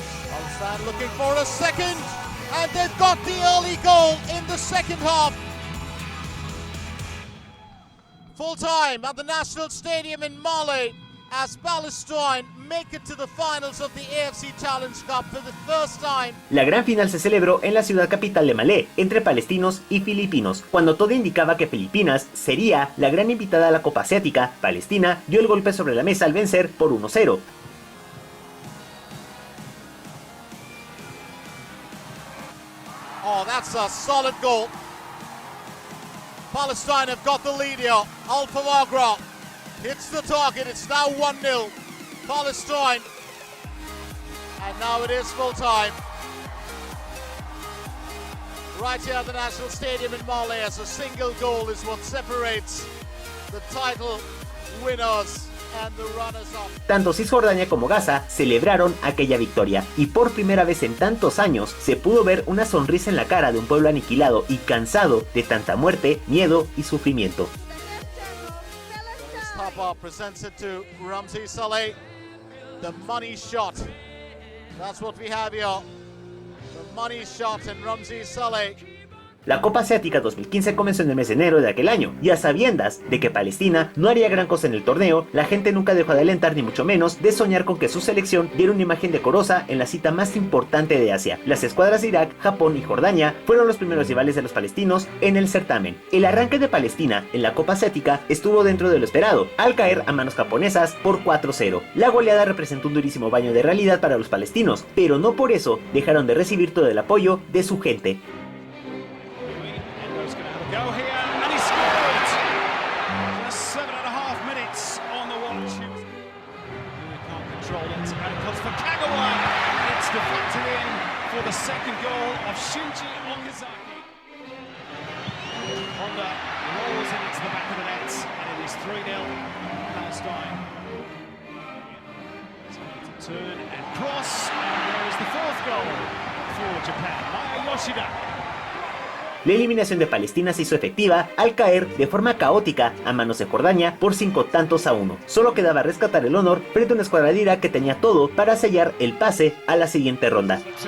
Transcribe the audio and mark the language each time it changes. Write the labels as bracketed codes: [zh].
[en] Palestine looking for a second, and they've got the early goal in the second half. Full time at the National Stadium in Mali as Palestine make it to the finals of the AFC Challenge Cup for the first time. [es] La gran final se celebró en la ciudad capital de Malé, entre palestinos y filipinos. Cuando todo indicaba que Filipinas sería la gran invitada a la Copa Asiática, Palestina dio el golpe sobre la mesa al vencer por 1-0. [en] Oh, that's a solid goal. Palestine have got the lead here. Al Fawaghrah hits the target. It's now 1-0. Palestine. And now it is full time. Right here at the National Stadium in Mali, as a single goal is what separates the title winners and the runners-up. [es] Tanto Cisjordania como Gaza celebraron aquella victoria, y por primera vez en tantos años se pudo ver una sonrisa en la cara de un pueblo aniquilado y cansado de tanta muerte, miedo y sufrimiento. [en] Papa presents it to Ramzi Saleh, the money shot. That's what we have here. The money shot and Ramzi Saleh. [es] La Copa Asiática 2015 comenzó en el mes de enero de aquel año, y a sabiendas de que Palestina no haría gran cosa en el torneo, la gente nunca dejó de alentar ni mucho menos de soñar con que su selección diera una imagen decorosa en la cita más importante de Asia. Las escuadras de Irak, Japón y Jordania fueron los primeros rivales de los palestinos en el certamen. El arranque de Palestina en la Copa Asiática estuvo dentro de lo esperado, al caer a manos japonesas por 4-0. La goleada representó un durísimo baño de realidad para los palestinos, pero no por eso dejaron de recibir todo el apoyo de su gente. [en] Go here, and he scored! Just 7.5 minutes on the watch. He can't control it, and it comes for Kagawa. It's deflected in for the second goal of Shinji Okazaki. Honda rolls it into the back of the net, and it is 3-0 Palestine. So turn and cross, and there is the fourth goal for Japan. Maya Yoshida. [es] La eliminación de Palestina se hizo efectiva al caer de forma caótica a manos de Jordania por 5-1. Solo quedaba rescatar el honor frente a una escuadra de Irak que tenía todo para sellar el pase a la siguiente ronda.